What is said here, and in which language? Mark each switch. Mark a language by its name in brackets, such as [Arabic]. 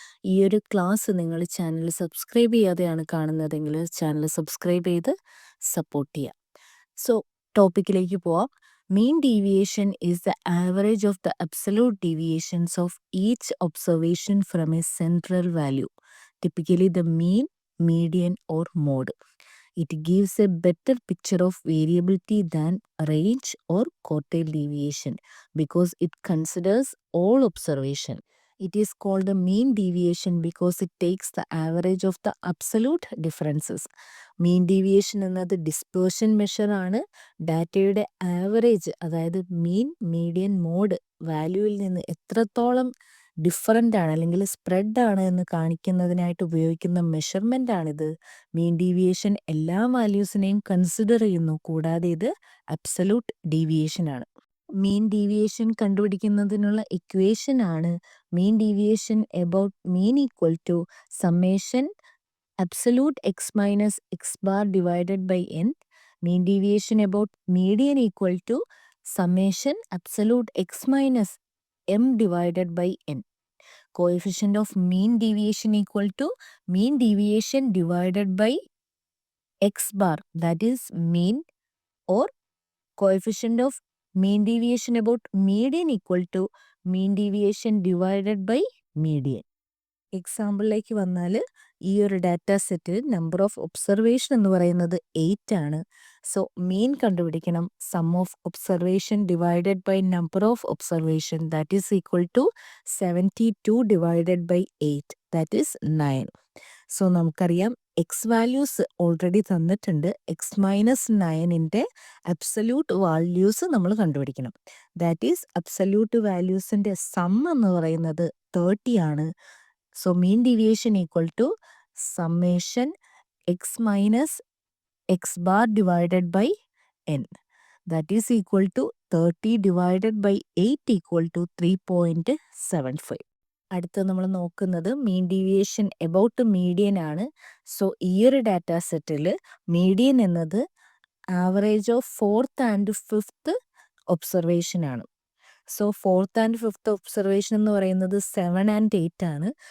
[Malayalam] ഈ ഒരു ക്ലാസ് നിങ്ങൾ ചാനൽ സബ്സ്ക്രൈബ് ചെയ്യാതെയാണ് കാണുന്നതെങ്കിൽ ചാനൽ സബ്സ്ക്രൈബ് ചെയ്ത് സപ്പോർട്ട് ചെയ്യാം. [English] so [Malayalam] ടോപ്പിക്കിലേക്ക് പോവാം. [English] Mean deviation is the average of the absolute deviations of each observation from a central value, typically the mean, median or mode. It gives a better picture of variability than range or quartile deviation because it considers all observation. It is called the mean deviation because it takes the average of the absolute differences. [Malayalam] Mean deviation എന്നത് dispersion measure ആണ്. ഡാറ്റയുടെ average, അതായത് മീൻ, median, mode വാല്യൂവിൽ നിന്ന് എത്രത്തോളം different ആണ് അല്ലെങ്കിൽ spread ആണ് എന്ന് കാണിക്കുന്നതിനായിട്ട് ഉപയോഗിക്കുന്ന മെഷർമെൻ്റ് ആണിത്. മീൻ ഡീവിയേഷൻ എല്ലാ വാല്യൂസിനെയും കൺസിഡർ ചെയ്യുന്നു, കൂടാതെ ഇത് അബ്സല്യൂട്ട് ഡീവിയേഷൻ ആണ്. മീൻ ഡീവിയേഷൻ കണ്ടുപിടിക്കുന്നതിനുള്ള ഇക്വേഷൻ ആണ് [English] Mean deviation about mean equal to summation absolute x minus x bar divided by n. Mean deviation about median equal to summation absolute x minus m divided by n. Coefficient of mean deviation equal to mean deviation divided by x bar, that is mean, or coefficient of mean deviation about median equal to mean deviation divided by median. [Malayalam] എക്സാമ്പിളിലേക്ക് വന്നാൽ ഈ ഒരു data settle number of observation എന്ന് പറയുന്നത് 8 ആണ്. [English] so mean [Malayalam] കണ്ടുപിടിക്കണം. [English] Sum of observation divided by number of observation, that is equal to 72 divided by 8, that is 9. [Malayalam] So നമുക്കറിയാം X values already തന്നിട്ടുണ്ട്. X minus 9ൻ്റെ absolute values നമ്മൾ കണ്ടുപിടിക്കണം. ദാറ്റ് ഈസ് അബ്സല്യൂട്ട് വാല്യൂസിൻ്റെ സം എന്ന് പറയുന്നത് 30 ആണ്. [English] So mean deviation equal to summation x minus x bar divided by n. That is equal to 30 divided by 8 equal to 3.75. [Malayalam] അടുത്ത നമ്മൾ നോക്കുന്നത് mean deviation about median ആണ്. So ഈ ഒരു ഡാറ്റ സെറ്റിൽ median എന്നത് average of 4th and 5th observation ആണ്. So 4th and 5th observation എന്ന് പറയുന്നത് 7 and 8 ആണ്.